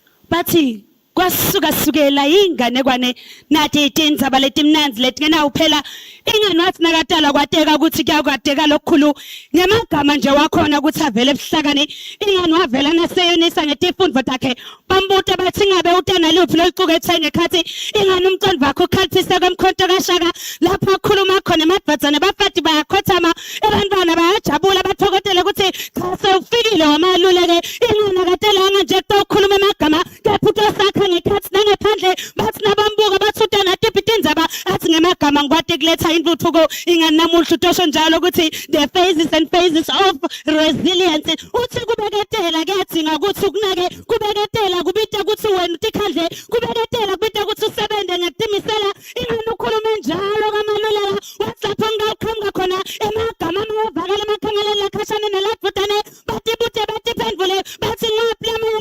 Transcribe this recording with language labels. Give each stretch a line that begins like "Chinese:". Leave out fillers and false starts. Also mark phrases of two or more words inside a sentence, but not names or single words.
Swati: bathi kwasukasukela inganekwane nathi itindzaba letimnanzi letingena uphela ingani wathi nakatala kwateka ukuthi kuyakwateka lokukhulu ngemagama nje wakhona ukuthi avele ebuhlakani ingani wavela naseyonisa ngetifundvo takhe bambuta bathi ngabe utana luphi loluqukethwe ngekhathi ingani umcondo wakho ukhalithisa kwemkhonto kashaka lapho akhuluma khona emadvadzane bafati bayakhothama abantwana bayajabula bathokotele ukuthi cha sewufikile wamaluleke ingani akatelanga nje kukhuluma amagama kepha sakha ngekhathi nangephandle bathi nabambuka bathi utana tipitindzaba athi ngemagama ngikwati kuletha intuthuko ingani namuhla utosho njalo ukuthi
English: the phases and phases of resilience
Swati: uthi kubeketela kuyadzinga ukuthi ukunake kubeketela kubita ukuthi wena utikhandle kubeketela kubita ukuthi usebenze ngekutimisela ingani ukhulume njalo kamaluleka wathi lapho ngawuqhamuka khona emagama amavakala amakhangelela khashane neladvutane batibute batiphendvule bathi ngaplama